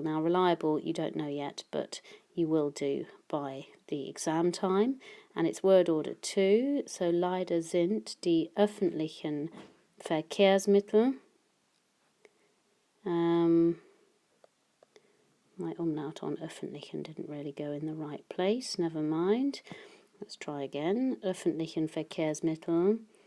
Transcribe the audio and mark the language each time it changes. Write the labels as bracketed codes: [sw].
[en] Now, reliable, you don't know yet, but you will do by the exam time. And it's word order 2. [de] So leider sind die öffentlichen Verkehrsmittel. [en] My umlaut on öffentlichen didn't really go in the right place. Never mind. Let's try again. [de] Öffentlichen Verkehrsmittel.